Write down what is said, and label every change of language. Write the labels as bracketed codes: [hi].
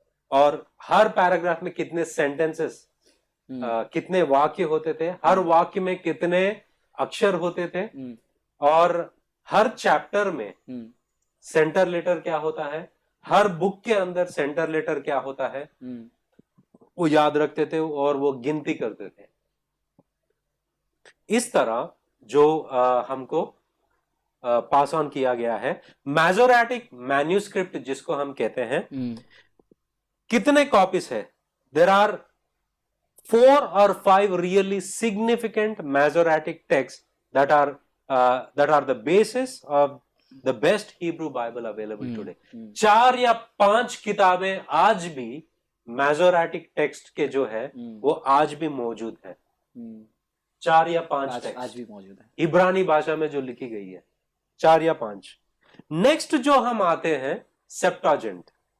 [hi] और हर पैराग्राफ में कितने सेंटेंसेस, कितने वाक्य होते थे, हर वाक्य में कितने अक्षर होते थे, और हर चैप्टर में सेंटर लेटर क्या होता है, हर बुक के अंदर सेंटर लेटर क्या होता है, वो याद रखते थे और वो गिनती करते थे। इस तरह जो हमको पास ऑन किया गया है। मैजोरेटिक मैन्यूस्क्रिप्ट जिसको हम कहते हैं, कितने कॉपीज है? [en] There are 4 or 5 really significant Masoretic texts that are the basis of the best Hebrew Bible available today. [hi] 4 या 5 किताबें आज भी मैजोरेटिक टेक्स्ट के जो है वो आज भी मौजूद है। 4 या 5 टेक्स्ट आज भी मौजूद है इब्रानी भाषा में जो लिखी गई है, 4 या 5। नेक्स्ट जो हम आते हैं सेप्टाजेंट।